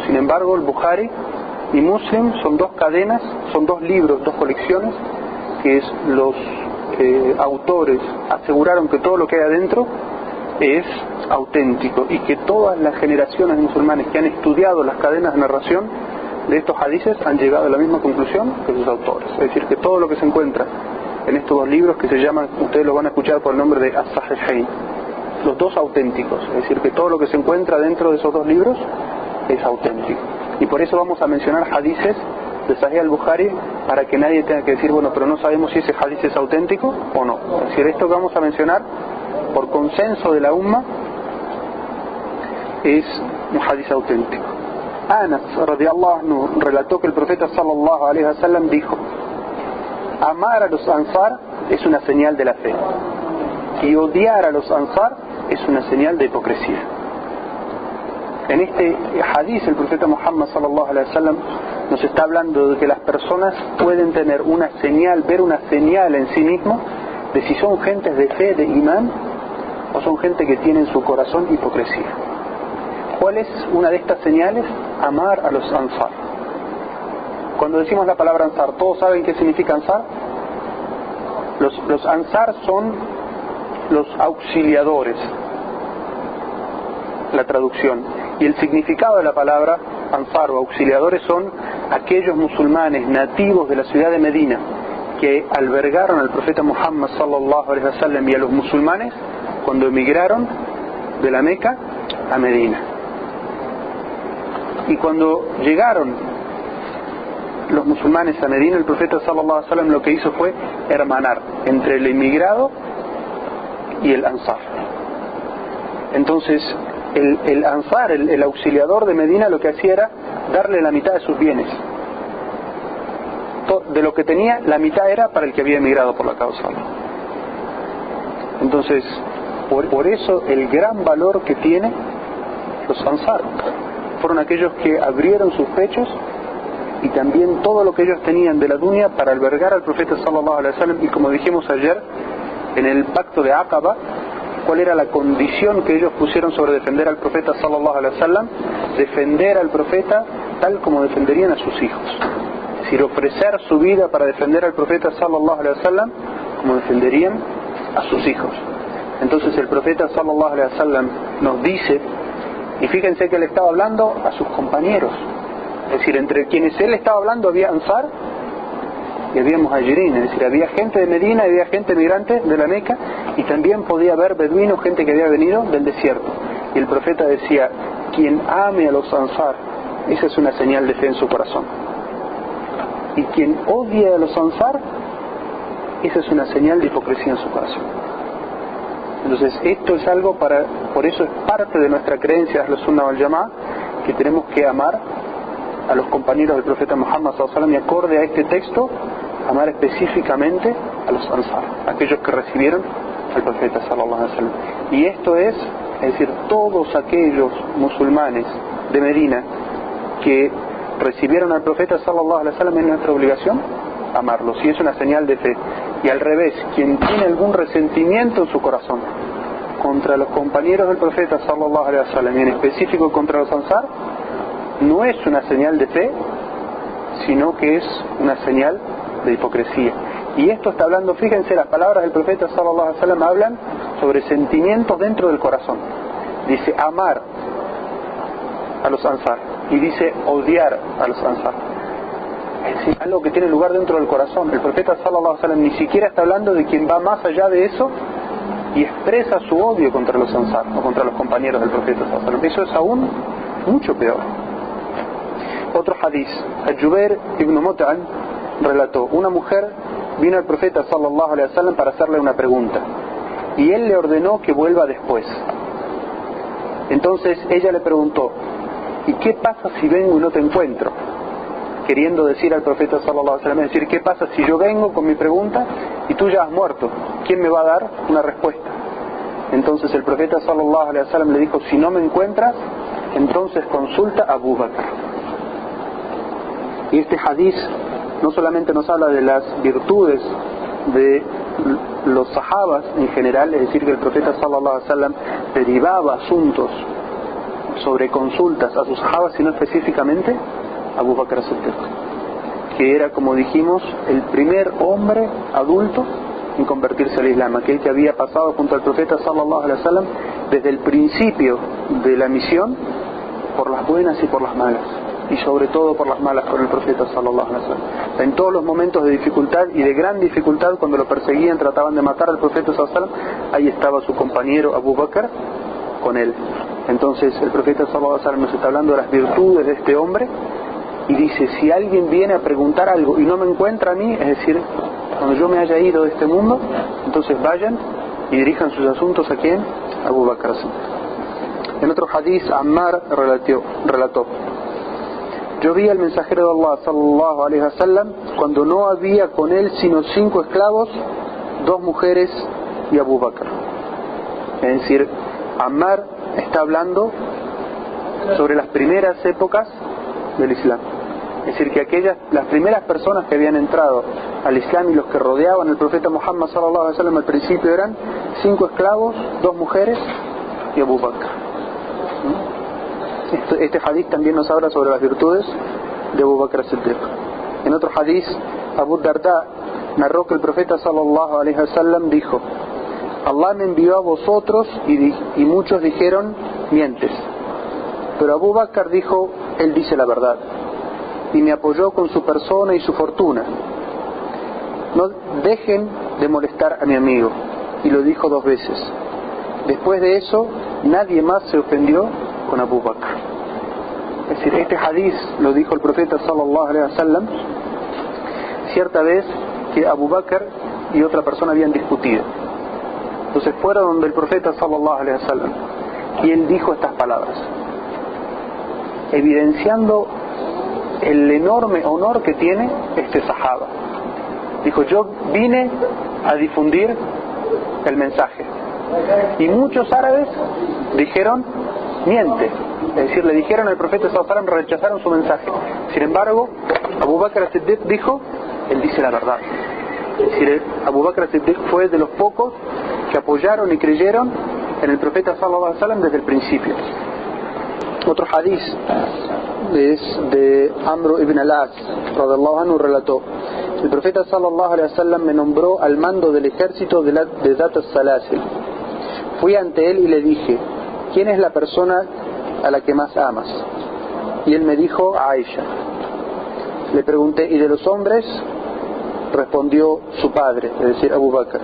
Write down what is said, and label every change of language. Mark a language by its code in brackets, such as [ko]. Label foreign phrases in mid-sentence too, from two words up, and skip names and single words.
[es] Sin embargo, el Bukhari y Muslim son 2 cadenas, son 2 libros, 2 colecciones, que los autores aseguraron que todo lo que hay adentro es auténtico y que todas las generaciones de musulmanes que han estudiado las cadenas de narración de estos hadices han llegado a la misma conclusión que sus autores. Es decir, que todo lo que se encuentra en estos dos libros, que se llaman, ustedes lo van a escuchar por el nombre de As-Sahihain, los dos auténticos, es decir, que todo lo que se encuentra dentro de esos dos libros es auténtico. Y por eso vamos a mencionar hadices de Sahih al-Bukhari, para que nadie tenga que decir, bueno, pero no sabemos si ese hadith es auténtico o no. Es decir, esto que vamos a mencionar, por consenso de la umma, es un hadith auténtico. Anas [ar] رضي الله عنه [es] relató que el profeta [ar] صلى الله عليه وسلم [es] dijo: amar a los ansar es una señal de la fe, y odiar a los ansar es una señal de hipocresía. En este hadith el profeta Muhammad [ar] صلى الله عليه وسلم [es] nos está hablando de que las personas pueden tener una señal, ver una señal en sí mismos de si son gentes de fe, de imán, o son gente que tiene en su corazón hipocresía. ¿Cuál es una de estas señales? Amar a los ansar. Cuando decimos la palabra ansar, ¿todos saben qué significa ansar? Los ansar son los auxiliadores, la traducción. Y el significado de la palabra ansar o auxiliadores son aquellos musulmanes nativos de la ciudad de Medina que albergaron al profeta Muhammad [ar] صلى الله عليه وسلم [es] y a los musulmanes cuando emigraron de la Meca a Medina. Y cuando llegaron los musulmanes a Medina, el profeta [ar] صلى الله عليه وسلم [es] lo que hizo fue hermanar entre el emigrado y el ansar. Entonces el ansar, el auxiliador de Medina, lo que hacía era darle la mitad de sus bienes. De lo que tenía, la mitad era para el que había emigrado por la causa. Entonces, por eso el gran valor que tiene los ansar fueron aquellos que abrieron sus pechos y también todo lo que ellos tenían de la dunya para albergar al profeta [ar] صلى الله عليه وسلم. [es] Y como dijimos ayer en el pacto de Aqaba, ¿cuál era la condición que ellos pusieron sobre defender al profeta [ar] صلى الله عليه وسلم? [es] Defender al profeta tal como defenderían a sus hijos. Es decir, ofrecer su vida para defender al profeta [ar] صلى الله عليه وسلم [es] como defenderían a sus hijos. Entonces el profeta [ar] صلى الله عليه وسلم [es] nos dice, y fíjense que él estaba hablando a sus compañeros, es decir, entre quienes él estaba hablando había ansar y había muhajirin, es decir, había gente de Medina, había gente migrante de la Meca, y también podía haber beduinos, gente que había venido del desierto. Y el profeta decía, quien ame a los ansar, esa es una señal de fe en su corazón. Y quien odie a los ansar, esa es una señal de hipocresía en su corazón. Entonces esto es algo por eso es parte de nuestra creencia de [ar] أهل السنة والجماعة, [es] que tenemos que amar a los compañeros del profeta Muhammad [ar] صلى الله عليه وسلم, [es] y acorde a este texto, amar específicamente a los ansar, aquellos que recibieron al profeta [ar] صلى الله عليه وسلم. [es] Y esto es decir, todos aquellos musulmanes de Medina que recibieron al profeta [ar] صلى الله عليه وسلم, [es] es nuestra obligación amarlos, y es una señal de fe. Y al revés, quien tiene algún resentimiento en su corazón contra los compañeros del profeta [ar] صلى الله عليه وسلم, [es] y en específico contra los ansar, no es una señal de fe, sino que es una señal de hipocresía. Y esto está hablando, fíjense, las palabras del profeta [ar] صلى الله عليه وسلم [es] hablan sobre sentimientos dentro del corazón. Dice amar a los ansar y dice odiar a los ansar. Es decir, algo que tiene lugar dentro del corazón. El profeta [ar] صلى الله عليه وسلم [es] ni siquiera está hablando de quien va más allá de eso y expresa su odio contra los ansar o contra los compañeros del profeta [ar] صلى الله عليه وسلم. [es] Eso es aún mucho peor. Otro hadith, Al-Jubair ibn Mut'im relató, una mujer vino al profeta [ar] صلى الله عليه وسلم [es] para hacerle una pregunta y él le ordenó que vuelva después. Entonces ella le preguntó, ¿y qué pasa si vengo y no te encuentro? Queriendo decir al profeta [ar] صلى الله عليه وسلم, [es] es decir, ¿qué pasa si yo vengo con mi pregunta y tú ya has muerto? ¿Quién me va a dar una respuesta? Entonces el profeta [ar] صلى الله عليه وسلم [es] le dijo, si no me encuentras, entonces consulta a Abu Bakr. Y este hadith no solamente nos habla de las virtudes de los sahabas en general, es decir, que el profeta [ar] صلى الله عليه وسلم [es] derivaba asuntos sobre consultas a sus sahabas, sino específicamente a Abu Bakr as-Siddiq, que era, como dijimos, el primer hombre adulto en convertirse al Islam, aquel que había pasado junto al profeta [ar] صلى الله عليه وسلم [es] desde el principio de la misión, por las buenas y por las malas, y sobre todo por las malas con el profeta [ar] صلى الله عليه وسلم. [es] En todos los momentos de dificultad y de gran dificultad, cuando lo perseguían, trataban de matar al profeta [ar] صلى الله عليه وسلم, [es] ahí estaba su compañero Abu Bakr con él. Entonces el profeta [ar] صلى الله عليه وسلم [es] nos está hablando de las virtudes de este hombre y dice: si alguien viene a preguntar algo y no me encuentra a mí, es decir, cuando yo me haya ido de este mundo, entonces vayan y dirijan sus asuntos a ¿quién? A Abu Bakr. En otro hadith, Ammar relató: yo vi al mensajero de Allah [ar] صلى الله عليه وسلم [es] cuando no había con él sino 5 esclavos, 2 mujeres y Abu Bakr. Es decir, Ammar está hablando sobre las primeras épocas del Islam. Es decir, que las primeras personas que habían entrado al Islam y los que rodeaban al profeta Muhammad [ar] صلى الله عليه وسلم [es] al principio eran 5 esclavos, 2 mujeres y Abu Bakr. Este hadith también nos habla sobre las virtudes de Abu Bakr as-Siddiq. En otro hadith, Abu Darda narró que el profeta [ar] صلى الله عليه وسلم [es] dijo: Allah me envió a vosotros y muchos dijeron: mientes. Pero Abu Bakr dijo: él dice la verdad, y me apoyó con su persona y su fortuna. No dejen de molestar a mi amigo. Y lo dijo 2 veces. Después de eso, nadie más se ofendió con Abu Bakr. Es decir, este hadith lo dijo el profeta [ar] صلى الله عليه وسلم [es] cierta vez que Abu Bakr y otra persona habían discutido. Entonces fueron donde el profeta [ar] صلى الله عليه وسلم [es] y él dijo estas palabras, evidenciando el enorme honor que tiene este sahaba. Dijo: yo vine a difundir el mensaje, y muchos árabes dijeron: miente. Es decir, le dijeron al profeta [ar] صلى الله عليه وسلم, [es] rechazaron su mensaje. Sin embargo, Abu Bakr as-Siddiq dijo: él dice la verdad. Es decir, Abu Bakr as-Siddiq fue de los pocos que apoyaron y creyeron en el profeta [ar] صلى الله عليه وسلم [es] desde el principio. Otro hadith es de Amr ibn al-As [ar] رضي الله عنه, [es] relató: el profeta [ar] صلى الله عليه وسلم [es] me nombró al mando del ejército de Dhat al-Salasil. Fui ante él y le dije: ¿quién es la persona a la que más amas? Y él me dijo: Aisha. Le pregunté: ¿y de los hombres? Respondió: su padre, es decir, Abu Bakr.